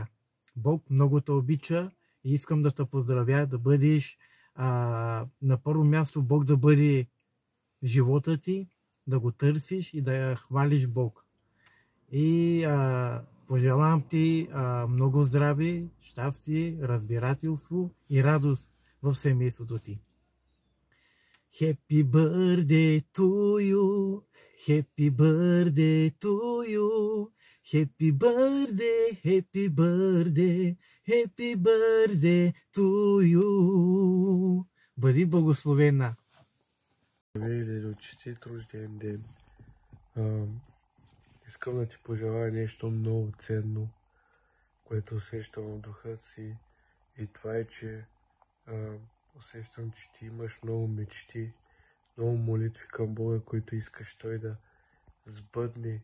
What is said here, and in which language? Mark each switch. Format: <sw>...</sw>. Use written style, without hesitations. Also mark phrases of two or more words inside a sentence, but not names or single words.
<bg>Бог много те обича и искам да те поздравя да бъдеш на първо място Бог да бъде в живота ти, да го търсиш и да хвалиш Бог. И пожелавам ти много здраве, щастие, разбирателство и радост в семейството ти.</bg> <en>Happy birthday to you, happy birthday to you, happy birthday, happy birthday, happy birthday to you.</en> <bg>Бъди благословена! Лелио, честит рожден ден! Искам да ти пожелая нещо много ценно, което усещам в духа си, и това е, че усещам, че ти имаш много мечти, много молитви към Бога, които искаш Той да сбъдне.</bg>